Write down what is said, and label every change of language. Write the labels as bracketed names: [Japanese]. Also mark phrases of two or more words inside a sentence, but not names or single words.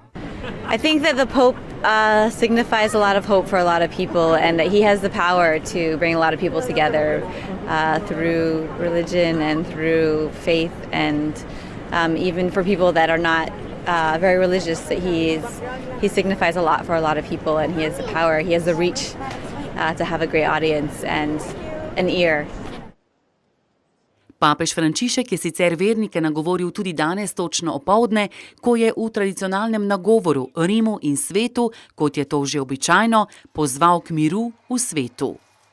[English] I think that the Pope signifies a lot of hope for a lot of people, and that he has the power to bring a lot of people together through religion and through faith, and even for people that are not very religious, that he signifies a lot for a lot of people, and he has the power, he has the reach to have a great audience and an ear. [Slovenian] Papež Frančišek je sicer vernike nagovoril tudi danes točno opoldne, ko je v tradicionalnem nagovoru Rimu in svetu, kot je to že običajno, pozval k miru v svetu.